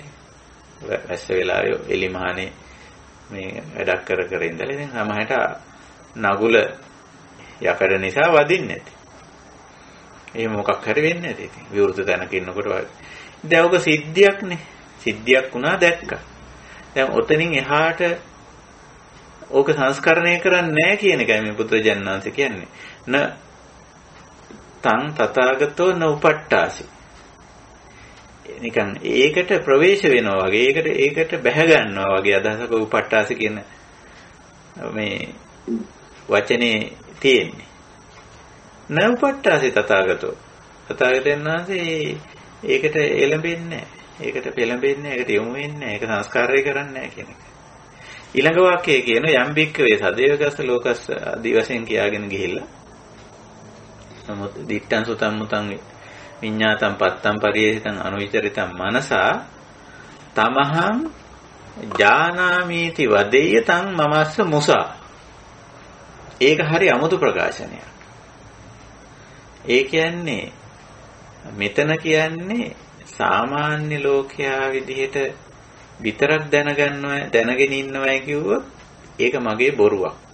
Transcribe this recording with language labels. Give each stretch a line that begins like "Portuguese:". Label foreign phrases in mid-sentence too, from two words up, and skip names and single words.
Sinhala: වැස්ස වෙලාවේ එලිමහනේ මේ වැඩක් කර ඉඳලා ඉතින් සමහරට නගුල යකඩ නිසා වදින්නේ නැති. එහෙම මොකක් හරි වෙන්නේ නැති. ඉතින් විවෘත තැනක ඉන්නකොට වගේ. දැන් ඔක සිද්ධියක්නේ. සිද්ධියක් වුණා දැක්කා. දැන් ඔතනින් එහාට ඕක සංස්කරණය කරන්නේ නැහැ කියන එකයි මේ බුදුරජාණන් වහන්සේ කියන්නේ.
Pali: න තං තථාගතෝ න උපට්ඨාසි.
Sinhala: නිකන් ඒකට ප්‍රවේශ වෙනවා වගේ ඒකට බැහැ ගන්නවා වගේ අදහසක උපට්ඨාසි කියන මේ වචනේ තියෙන්නේ.
Pali: න උපට්ඨාසි තථාගතෝ.
Sinhala: තථාගතයන් වහන්සේ ඒකට එළඹෙන්නේ නැහැ. ඒකට පෙළඹෙන්නේ නැහැ. ඒකට යොමු වෙන්නේ නැහැ. ඒක සංස්කාරය කරන්නේ නැහැ කියන එක. ඊළඟ වාක්‍යයේ කියන
Pali: යම් බික්කවේ සදේවගස්ස ලෝකස්
Sinhala: ආදී වශයෙන් කියාගෙන ගිහිල්ලා නමුත්
Pali: දිත්තං සුතං මුතං විඤ්ඤාතං පත්තං පරියේසිතං අනුවිචරිතං මනසා තමහං ජානාමීති වදෙය්‍ය තං මමස්ස මුසා.
Sinhala: ඒක හරි අමුතු ප්‍රකාශනයක්. ඒ කියන්නේ මෙතන කියන්නේ සාමාන්‍ය ලෝකයා විදිහට විතරක් දැනගෙන ඉන්නවයි කිව්වොත් ඒක මගේ බොරුවක්.